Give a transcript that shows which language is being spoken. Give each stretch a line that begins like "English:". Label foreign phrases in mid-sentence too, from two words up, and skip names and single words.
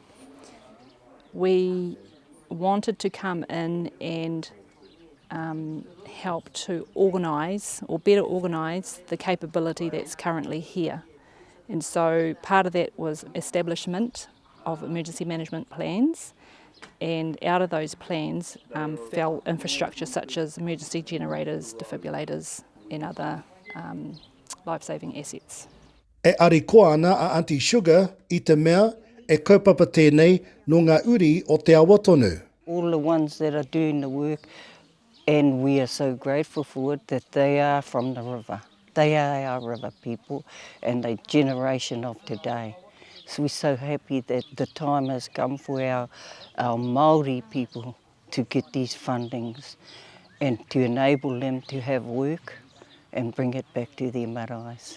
English: We wanted to come in and help to organise or better organise the capability that's currently here. And so part of that was establishment of emergency management plans, and out of those plans fell infrastructure such as emergency generators, defibrillators and other life-saving assets.
Māori: E ari koa ana a Auntie Sugar i te mea e kaupapa tēnei no ngā uri o te awa tonu.
English: All the ones that are doing the work, and we are so grateful for it, that they are from the river. They are our river people and the generation of today. So we're so happy that the time has come for our Māori people to get these fundings and to enable them to have work and bring it back to their maraes.